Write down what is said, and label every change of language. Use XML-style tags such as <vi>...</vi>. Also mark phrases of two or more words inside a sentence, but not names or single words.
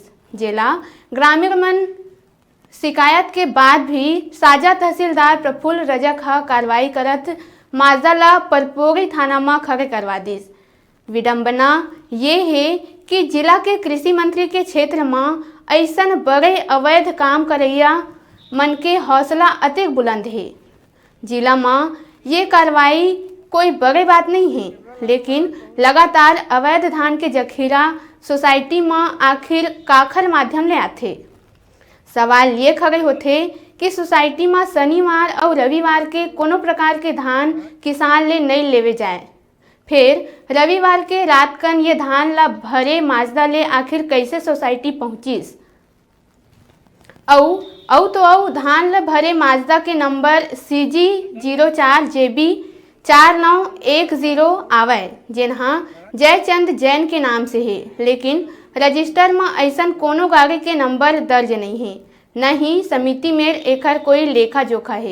<hne>जिला ग्रामीण मन शिकायत के बाद भी साजा तहसीलदार प्रफुल्ल रजक कार्रवाई करत माजदा ला परपोरी थाना में खड़े करवा दिस। विडंबना ये है कि जिला के कृषि मंत्री के क्षेत्र में ऐसन बड़े अवैध काम करैया मन के हौसला अतिक बुलंद है। जिला में ये कार्रवाई कोई बड़ी बात नहीं है, लेकिन लगातार अवैध धान के जखीरा सोसाइटी में आखिर काखर माध्यम ले आते। सवाल ये खड़े होते कि सोसाइटी में शनिवार और रविवार के कोनो प्रकार के धान किसान ले नहीं लेवे जाए, फिर रविवार के रात कन ये धान ला भरे माजदा ले आखिर कैसे सोसाइटी पहुंचीस। औ धान ला भरे माजदा के नंबर CG04JB 4910 आवे, जिन्हा जयचंद जैन के नाम से है, लेकिन रजिस्टर में ऐसन कोनो गाड़ी के नंबर दर्ज नहीं है, न ही समिति में एकर कोई लेखा जोखा है।</hne>